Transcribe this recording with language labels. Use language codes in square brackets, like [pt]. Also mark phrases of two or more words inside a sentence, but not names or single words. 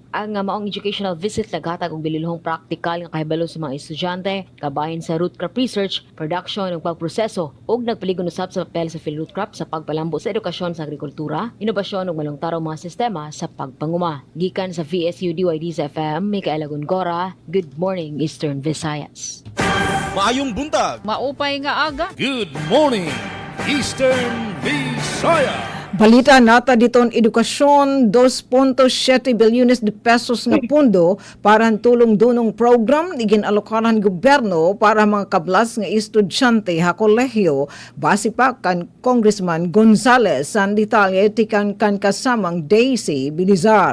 [ceb] Ang maong [en] educational visit [ceb] naghatag og bililhong praktikal nga kahibalo sa mga estudyante kabahin sa [en] root crop research, production [ceb] ug pagproseso ug nagpaligon usab sa papel sa field root crop sa pagpalambo sa edukasyon sa agrikultura, inobasyon ug malungtarong mga sistema sa pagpanguma. Gikan sa VSU DYD sa FM, Micaela Gongora, Good Morning Eastern Visayas. Maayong buntag. [war] Maupay nga aga. [en] Good morning, Eastern Visayas. [war] Balita nata diton edukasyon 2.7 bilyones de pesos nga pundo para ang tulong-dunong program iginalokaran gobyerno para mga kablas nga estudyante ha kolehiyo base pa kan Congressman Gonzales san detalye tikan kan kasamang Daisy Bilizar.